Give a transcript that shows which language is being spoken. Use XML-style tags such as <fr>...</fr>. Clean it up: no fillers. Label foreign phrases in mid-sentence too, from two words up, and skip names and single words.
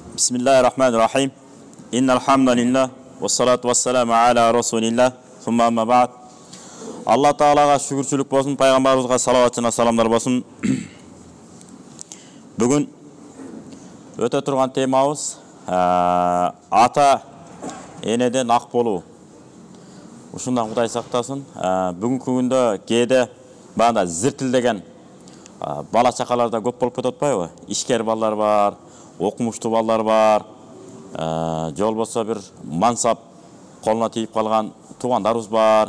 <ar>Bismillahirrahmanirrahim. إن الحمد لله والصلاة والسلام على رسول الله. ثم أما بعد.</ar> <ky>Аллах Таалага шүкүрчүлүк болсун, пайгамбарыбызга салават жана саламдар болсун. Бүгүн өтө турган темабыз ата энеден ак болуу. Ушундан Кудай сактасын. Бүгүнкү күндө кээде баанда зиртилдеген бала чакалар да көп болуп кетип атпайбы? Ишкер балдар бар, окумуштуу балдар бар, же болбосо бир мансап колуна тийип калган туугандарыбыз бар.</ky>